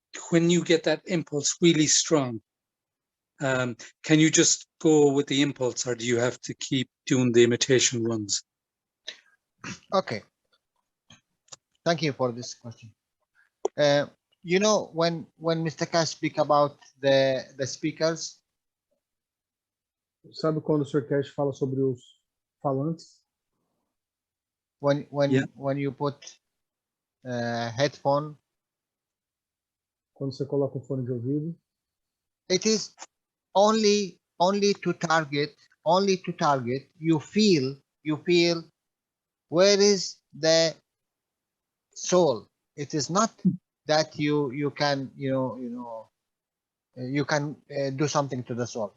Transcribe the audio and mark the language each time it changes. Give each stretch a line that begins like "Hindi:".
English: When you get that impulse really strong, can you just go with the impulse, or do you have to keep doing the imitation runs? Okay. Thank you for this question. You know, when Mr. Cash speak about the speakers,
Portuguese: Sabe quando o Sr. Cash fala sobre os falantes?
English: when you put headphone,
Portuguese: Quando você coloca o fone de ouvido,
English: it is only to target you feel where is the soul. It is not that you can you can do something to the soul.